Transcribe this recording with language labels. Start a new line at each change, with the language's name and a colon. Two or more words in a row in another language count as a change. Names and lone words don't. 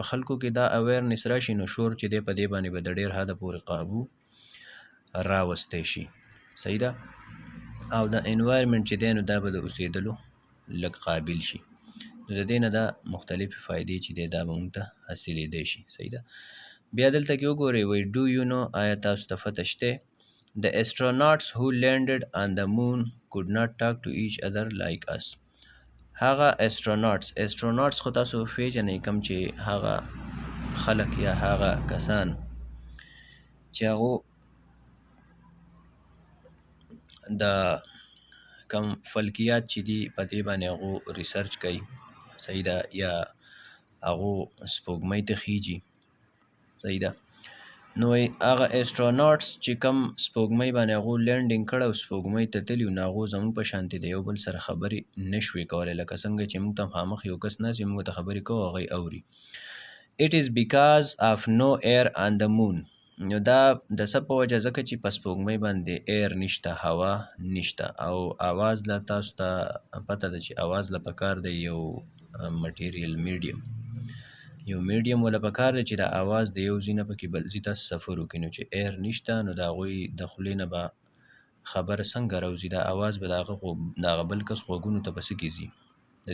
Pashto: خلکو کې دا اویرنس راشي نو شور چې دی په دې باندې به د ډېر حده پورې قابو راوستی شي صحیح ده او د انوایرمنټ چې دی نو دا به د اوسېدلو لږ قابل شي نو د دې نه دا مختلفې فایدې چې دی دا به موږ ته حاصلېدی شي صحیح ده بیا دلته کې وګورئ وایي
English: do you know
Pashto: آیا تاسو ته فتح شته
English: The astronauts who landed on the moon could not talk to each other like us.
Pashto: هغه astronauts خو تاسو پیژنئ کوم چې هغه خلک یا هغه کسان چې هغو د کم فلکیات چې دي په دې باندې هغو ریسرچ کوي صحیح ده یا هغو سپوږمۍ ته خیږي صحیح ده نو هغه اسټروناټس چې کم سپوږمۍ باندې هغو لینډینګ کړی او سپوږمۍ ته تلي نو هغو زموږ په شانتې د یو بل سره خبرې نشوې کولی لکه څنګه چې موږ ته مخامخ یو کس ناست وي موږ ته خبرې کوو هغوی اوري
English: It is because of no air on the moon
Pashto: نو دا د څه په وجه ځکه چې په سپوږمۍ باندې ایر نشته هوا نشته او اواز له تاسو ته پته ده چې اواز له پکار دی یو
English: material medium
Pashto: ولا پکار دی چې د اواز د یو ځای نه پکې بل ځای ته سفر وکړي نو چې ایر نشته نو د هغوی د خولې نه به خبره څنګه راوځي دا اواز به د هغه بل کس غوږونو ته به څه کې ځي د